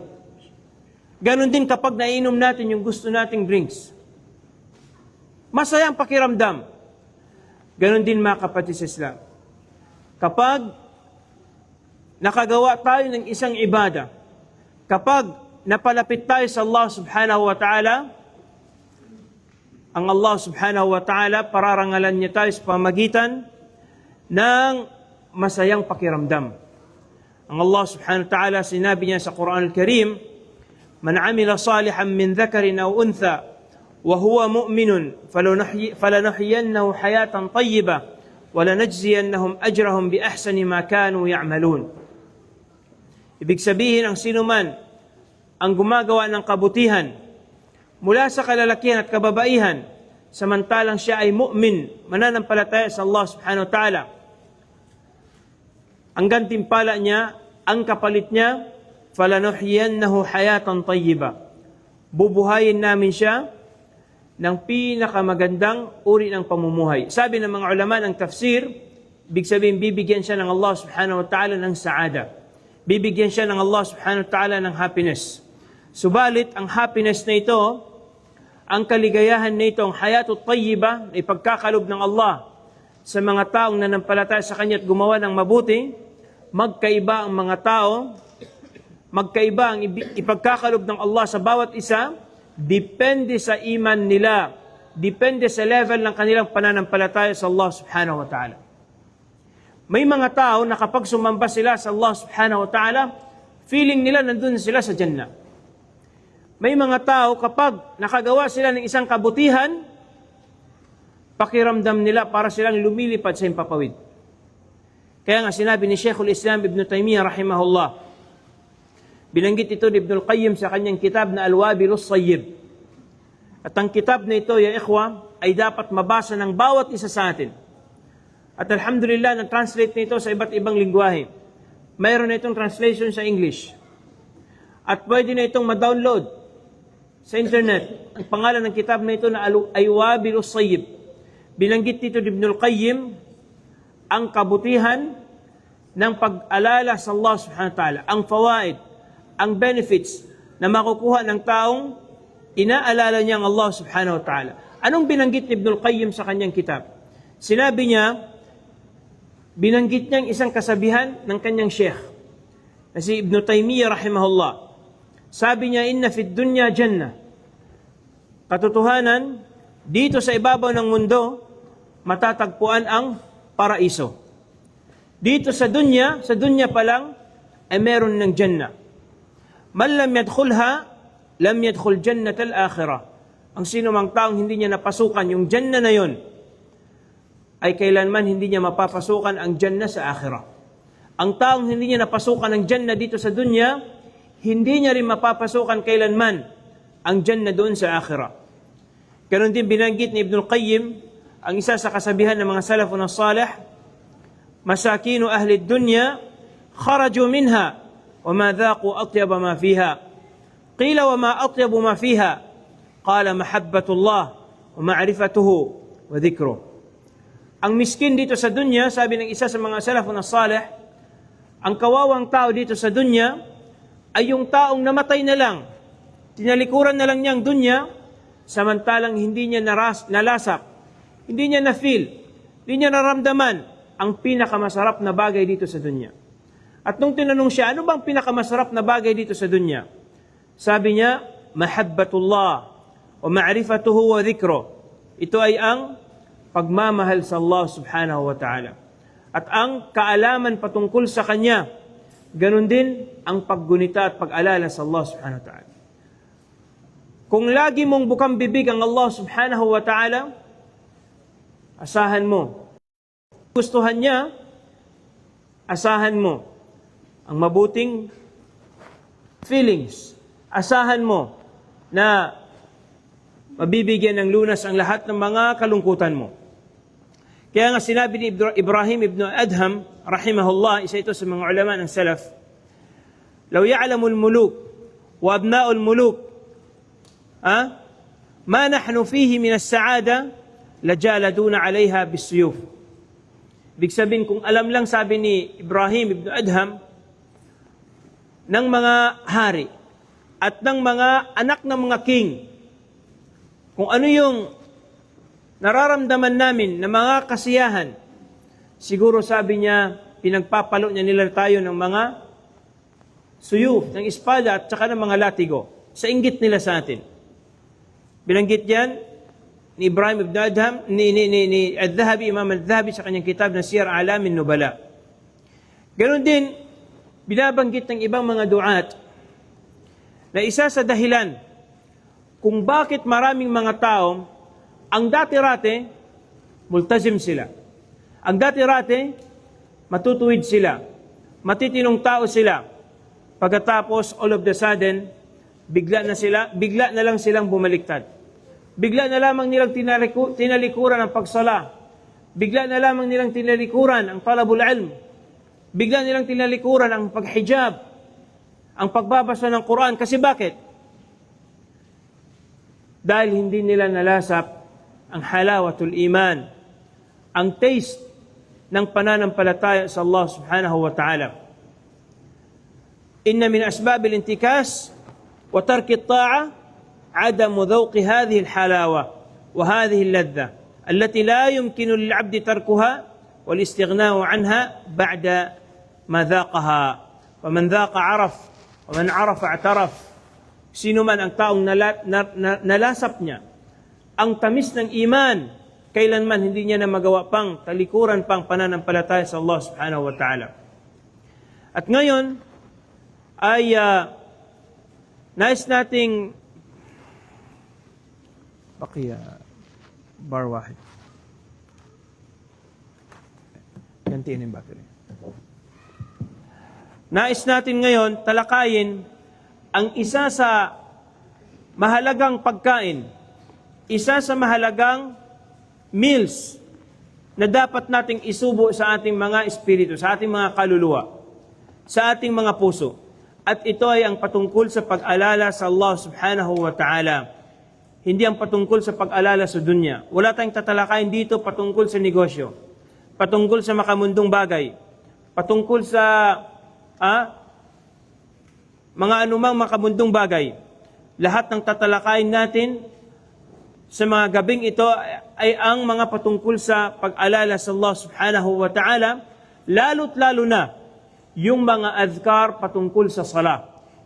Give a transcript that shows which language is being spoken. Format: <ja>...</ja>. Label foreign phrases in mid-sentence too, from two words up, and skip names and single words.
<tl>Ganon din kapag nainom natin yung gusto nating drinks. Masaya ang pakiramdam. Ganon din, mga kapatid sa Islam. Kapag nakagawa tayo ng isang ibada, kapag napalapit tayo sa Allah</tl> <ar>سبحانه وتعالى,</ar> <tl>ang Allah</tl> <ar>سبحانه وتعالى,</ar> <tl>pararangalan niya tayo sa pamagitan ng masayang pakiramdam. Ang Allah</tl> <ar>سبحانه وتعالى,</ar> <tl>sinabi niya sa Quran al-Karim,</tl> <ar>"من عمل صالحا من ذكر أو أنثى وهو مؤمن فلنحيينه حياة طيبة ولنجزينهم أجرهم بأحسن ما كانوا يعملون."</ar> <tl>Ibig sabihin, ang sinuman ang gumagawa ng kabutihan mula sa kalalakihan at kababaihan, samantalang siya ay mu'min, mananampalataya sa Allah</tl> <ar>سبحانه وتعالى,</ar> <tl>ang gantimpala niya, ang kapalit niya,</tl> <ar>فلنحيينه حياة طيبة.</ar> <tl>Bubuhayin namin siya ng pinakamagandang uri ng pamumuhay. Sabi ng mga ulama ng tafsir, ibig sabihin, bibigyan siya ng Allah</tl> <ar>سبحانه وتعالى</ar> <tl>ng saada. Bibigyan siya ng Allah</tl> <ar>سبحانه وتعالى</ar> <tl>ng happiness. Subalit, ang happiness na ito, ang kaligayahan na ito, ang</tl> <ar>الحياة الطيبة,</ar> <tl>na ipagkakalob ng Allah sa mga taong nanampalataya sa Kanya at gumawa ng mabuti, magkaiba ang mga tao, magkaiba ang ipagkakalob ng Allah sa bawat isa, depende sa iman nila, depende sa level ng kanilang pananampalataya sa Allah</tl> <ar>سبحانه وتعالى.</ar> <tl>May mga tao na kapag sumamba sila sa Allah</tl> <ar>سبحانه وتعالى,</ar> <tl>feeling nila nandun sila sa Jannah. May mga tao kapag nakagawa sila ng isang kabutihan, pakiramdam nila para silang lumilipad sa himpapawid. Kaya nga sinabi ni Sheikhul Islam Ibn Taymiyyah rahimahullah, binanggit ito ni Ibn al-Qayyim sa kanyang kitab na Al-Wabilus Sayyib. At ang kitab na ito,</tl> <ar>يا إخوة,</ar> <tl>ay dapat mabasa ng bawat isa sa atin. At alhamdulillah, nag-translate nito sa iba't ibang lingwahe. Mayroon na itong translation sa English. At pwede na itong ma-download sa internet. Ang pangalan ng kitab na ito na Al-Wabilus Sayyib. Binanggit dito ni Ibn al-Qayyim ang kabutihan ng pag-alala sa Allah</tl> <ar>سبحانه وتعالى,</ar> <tl>ang fawaid, ang benefits na makukuha ng taong inaalala niya ang Allah</tl> <ar>سبحانه وتعالى.</ar> <tl>Anong binanggit ni Ibn al-Qayyim sa kanyang kitab? Sinabi niya, binanggit niya ang isang kasabihan ng kanyang sheikh, na si Ibn Taymiyyah rahimahullah. Sabi niya,</tl> <ar>إن في الدنيا جنة.</ar> <tl>Katotohanan, dito sa ibabaw ng mundo, matatagpuan ang paraiso. Dito sa dunya pa lang, ay meron ng jannah.</tl> <ar>من لم يدخلها لم يدخل جنة الآخرة.</ar> <tl>Ang sino mang taong hindi niya napasukan yung jannah na yon, ay kailanman hindi niya mapapasukan ang jannah sa akhirah. Ang taong hindi niya napasukan ang jannah dito sa dunya, hindi niya rin mapapasukan kailanman ang jannah doon sa akhirah. Ganon din binanggit ni Ibn al-Qayyim, ang isa sa kasabihan ng mga</tl> <ar>السلف الصالح مساكين أهل الدنيا خرجوا منها وما ذاقوا أطيب ما فيها. قيل وما أطيب ما فيها قال محبة الله ومعرفته وذكره.</ar> <tl>Ang miskin dito sa dunya, sabi ng isa sa mga</tl> <ar>السلف الصالح,</ar> <tl>ang kawawang tao dito sa dunya ay yung taong namatay na lang, tinalikuran na lang niya ang dunya, samantalang hindi niya nalasap, hindi niya na-feel, hindi niya naramdaman ang pinakamasarap na bagay dito sa dunya. At nung tinanong siya, ano bang pinakamasarap na bagay dito sa dunya? Sabi niya,</tl> <ar>محبة الله ومعرفته وذكره.</ar> <tl>Ito ay ang pagmamahal sa Allah</tl> <ar>سبحانه وتعالى.</ar> <tl>At ang kaalaman patungkol sa Kanya, ganun din ang paggunita at pag-alala sa Allah</tl> <ar>سبحانه وتعالى.</ar> <tl>Kung lagi mong bukang bibig ang Allah</tl> <ar>سبحانه وتعالى,</ar> <tl>asahan mo. Gustuhan niya, asahan mo ang mabuting feelings. Asahan mo na mabibigyan ng lunas ang lahat ng mga kalungkutan mo. Kaya nga sinabi ni Ibrahim ibn Adham, rahimahullah, isa ito sa mga ulama ng salaf,</tl> <ar>لو يعلم الملوك وأبناء الملوك ما نحن فيه من السعادة لجالدونا عليها بالسيوف.</ar> <tl>Ibig sabihin, kung alam lang, sabi ni Ibrahim ibn Adham, ng mga hari at ng mga anak ng mga king, kung ano yung nararamdaman namin na mga kasiyahan, siguro sabi niya, pinagpapalo niya nila tayo ng mga suyuf, ng espada at saka ng mga latigo, sa inggit nila sa atin. Binanggit yan ni Ibrahim ibn Adham, ni Al-Dhahabi, Imam Al-Dhahabi sa kanyang kitab na Siyar A'lamin Nubala. Ganon din, binabanggit ng ibang mga duat na isa sa dahilan kung bakit maraming mga tao, ang dati-rate, multazim sila. Ang dati-rate, matutuwid sila. Matitinong tao sila. Pagkatapos,</tl> <en>all of the sudden,</en> <tl>bigla na lang silang bumaliktad. Bigla na lamang nilang tinalikuran ang pagsala. Bigla na lamang nilang tinalikuran ang</tl> <ar>طلب العلم.</ar> <tl>Bigla nilang tinalikuran ang paghijab, ang pagbabasa ng Quran. Kasi bakit? Dahil hindi nila nalasap ang</tl> <ar>حلاوة الإيمان,</ar> <tl>ang taste ng pananampalataya sa Allah</tl> <ar>سبحانه وتعالى. إن من أسباب الانتكاس وترك الطاعة عدم ذوق هذه الحلاوة وهذه اللذة التي لا يمكن للعبد تركها والاستغناء عنها بعد ما ذاقها. ومن ذاق عرف ومن عرف اعترف.</ar> <tl>Sino man ang taong nalasap niya ang tamis ng iman, kailanman hindi niya na magawa pang talikuran pang pananampalataya sa Allah</tl> <ar>سبحانه وتعالى.</ar> <tl>At ngayon ay nais nating baqiya bar wahid. Gantiin yung battery. Nais natin ngayon talakayin ang isa sa mahalagang pagkain, isa sa mahalagang meals na dapat nating isubo sa ating mga espiritu, sa ating mga kaluluwa, sa ating mga puso. At ito ay ang patungkol sa pag-alala sa Allah</tl> <ar>سبحانه وتعالى.</ar> <tl>Hindi ang patungkol sa pag-alala sa dunya. Wala tayong tatalakayin dito patungkol sa negosyo, patungkol sa makamundong bagay, patungkol sa mga anumang makamundong bagay. Lahat ng tatalakayin natin sa mga gabing ito ay ang mga patungkol sa pag-alala sa Allah</tl> <ar>سبحانه وتعالى,</ar> <tl>lalo't lalo na yung mga adhkar patungkol sa sala,</tl>